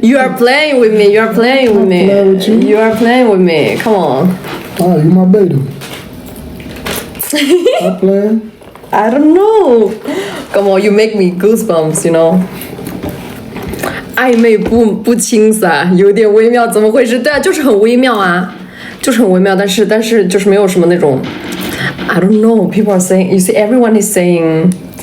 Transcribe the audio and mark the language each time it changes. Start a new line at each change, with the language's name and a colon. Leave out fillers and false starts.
English: You are playing with me. You are playing with me. Playing with you? You are playing with me. Come on. Oh, you my baby. Stop playing. I don't know. Come on, you make me goosebumps, you know.
Chinese: 暧昧不清洒，有点微妙，怎么回事？对啊，就是很微妙啊，就是很微妙，但是就是没有什么那种
English: I don't know. People are saying, you see, everyone is saying